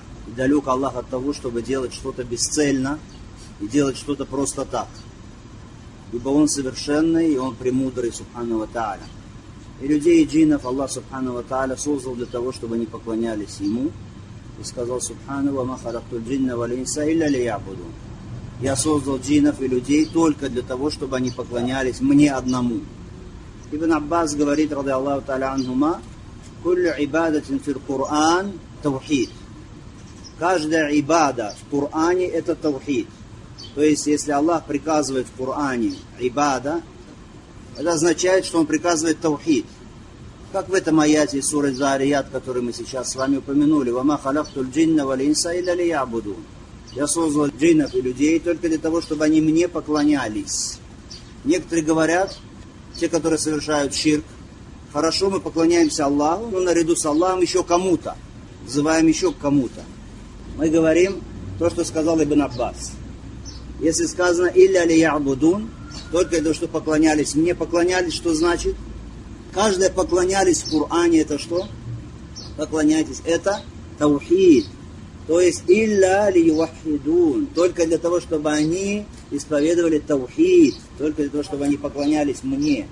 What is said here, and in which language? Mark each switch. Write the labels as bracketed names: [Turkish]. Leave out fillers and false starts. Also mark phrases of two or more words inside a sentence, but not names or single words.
[Russian] И далек Аллах от того, чтобы делать что-то бесцельно и делать что-то просто так. Ибо Он совершенный, и Он премудрый, [Arabic] سبحانه وتعالى. [Russian] И людей и джиннов [Arabic] الله سبحانه وتعالى [Russian] создал для того, чтобы они поклонялись Ему. И сказал [Arabic] سبحانه: «وما خلقت الجن والإنس إلا ليعبدون». [Russian] Я создал джиннов и людей только для того, чтобы они поклонялись Мне одному. Ибн Аббас говорит, [Arabic] رضي الله تعالى عنهما: «كل عبادة في القرآن توحيد». [Russian] Каждая ибада в Коране это таухид. То есть, если Аллах приказывает в Коране ибада, это означает, что Он приказывает таухид. Как в этом аяте из суры Зарият, который мы сейчас с вами упомянули: [Arabic] «وما خلقت الجن والإنس إلا ليعبدون». [Russian] Я создал джиннов и людей только для того, чтобы они Мне поклонялись. Некоторые говорят, те, которые совершают ширк: хорошо, мы поклоняемся Аллаху, но наряду с Аллахом еще кому-то, взываем еще к кому-то. Мы говорим то, что сказал Ибн Аббас. Если сказано [Arabic] «إلا ليعبدون», [Russian] только для того, что поклонялись Мне, поклонялись, что значит? Каждое поклонялись в Коране, это что? Поклоняйтесь, это таухид. То есть [Arabic] «إلا ليوحدون», [Russian] только для того, чтобы они исповедовали таухид, только для того, чтобы они поклонялись Мне.